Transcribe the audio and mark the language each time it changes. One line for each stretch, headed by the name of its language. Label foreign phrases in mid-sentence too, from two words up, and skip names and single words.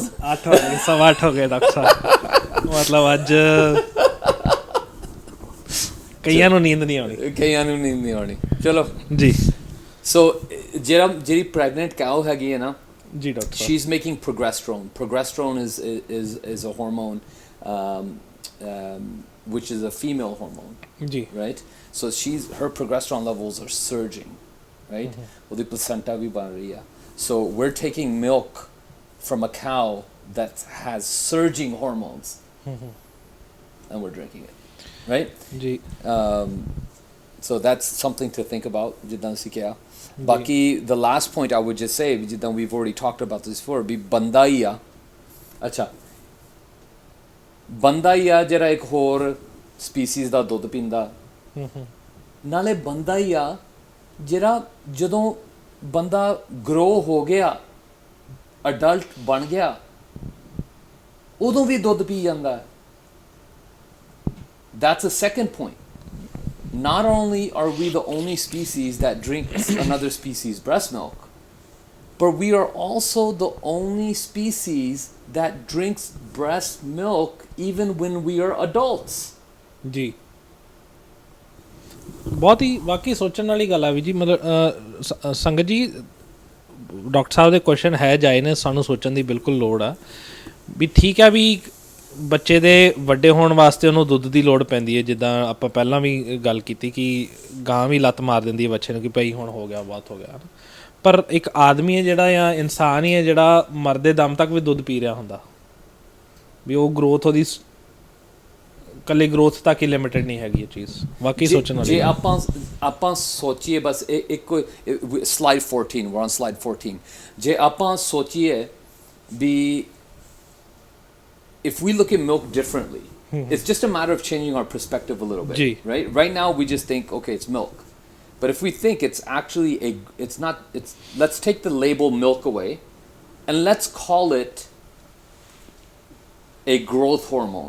Punjabi: 8 ਵਜੇ, 8:15 ਹੋ ਗਏ ਡਾਕਟਰ ਸਾਹਿਬ। ਮਤਲਬ ਅੱਜ ਕਈਆਂ ਨੂੰ ਨੀਂਦ ਨਹੀਂ ਆਉਣੀ। ਚਲੋ ਜੀ। ਸੋ ਜਿਹੜੀ
English: pregnant cow
Punjabi: ਹੈਗੀ ਹੈ ਨਾ ਜੀ ਡਾਕਟਰ,
English: she is making progesterone is a hormone which is a female hormone, right? So her progesterone levels are surging, right?
Punjabi: ਉਹਦੀ placenta ਵੀ ਬਣ ਰਹੀ ਆ।
English: So we're taking milk from a cow that has surging hormones and we're drinking it, right?
Punjabi: ਜੀ।
English: So that's something to think about,
Punjabi: ਜਿੱਦਾਂ ਅਸੀਂ ਕਿਹਾ।
English: ਬਾਕੀ the last point I would just say, ਜਿੱਦਾਂ we've already talked about this before,
Punjabi: ਵੀ ਬੰਦਾ ਹੀ ਆ, ਅੱਛਾ ਬੰਦਾ ਹੀ ਆ ਜਿਹੜਾ ਇੱਕ ਹੋਰ ਸਪੀਸੀਜ਼ ਦਾ ਦੁੱਧ ਪੀਂਦਾ, ਨਾਲੇ ਬੰਦਾ ਹੀ ਆ ਜਿਹੜਾ ਜਦੋਂ ਬੰਦਾ ਗਰੋ ਹੋ ਗਿਆ, ਅਡਲਟ ਬਣ ਗਿਆ, ਉਦੋਂ ਵੀ ਦੁੱਧ ਪੀ ਜਾਂਦਾ ਹੈ।
English: That's a second point. Not only are we the only species that drinks another species' breast milk, but we are also the only species that drinks breast milk even when we are adults.
Punjabi: ਜੀ, ਬਹੁਤ ਹੀ ਵਾਕਈ ਸੋਚਣ ਵਾਲੀ ਗੱਲ ਆ ਵੀ ਜੀ। ਮਤਲਬ ਸੰਗਤ ਜੀ, ਡਾਕਟਰ ਸਾਹਿਬ ਦੇ ਕੁਐਸਚਨ ਹੈ ਜਾਏ ਨੇ, ਸਾਨੂੰ ਸੋਚਣ ਦੀ ਬਿਲਕੁਲ ਲੋੜ ਆ ਵੀ ਠੀਕ ਹੈ ਵੀ ਬੱਚੇ ਦੇ ਵੱਡੇ ਹੋਣ ਵਾਸਤੇ ਉਹਨੂੰ ਦੁੱਧ ਦੀ ਲੋੜ ਪੈਂਦੀ ਹੈ। ਜਿੱਦਾਂ ਆਪਾਂ ਪਹਿਲਾਂ ਵੀ ਗੱਲ ਕੀਤੀ ਕਿ ਗਾਂ ਵੀ ਲੱਤ ਮਾਰ ਦਿੰਦੀ ਹੈ ਬੱਚੇ ਨੂੰ ਕਿ ਭਾਈ ਹੁਣ ਹੋ ਗਿਆ, ਬਹੁਤ ਹੋ ਗਿਆ। ਪਰ ਇੱਕ ਆਦਮੀ ਹੈ ਜਿਹੜਾ, ਜਾਂ ਇਨਸਾਨ ਹੀ ਹੈ ਜਿਹੜਾ ਮਰਦੇ ਦਮ ਤੱਕ ਵੀ ਦੁੱਧ ਪੀ ਰਿਹਾ ਹੁੰਦਾ, ਵੀ ਉਹ ਗਰੋਥ ਉਹਦੀ ਇਕੱਲੀ ਗਰੋਥ ਤੱਕ ਹੀ ਲਿਮਿਟਡ ਨਹੀਂ ਹੈਗੀ ਇਹ ਚੀਜ਼। ਵਾਕਈ ਸੋਚਣ ਵਾਲੀ। ਜੇ ਆਪਾਂ ਸੋਚੀਏ ਬਸ ਇੱਕ ਸਲਾਈਡ 14,
English: we're on slide 14,
Punjabi: ਜੇ ਆਪਾਂ ਸੋਚੀਏ ਵੀ
English: if we look at milk differently, it's just a matter of changing our perspective a little bit, right? Right now we just think, okay, it's milk. But if we think it's actually let's take the label milk away and let's call it a growth hormone.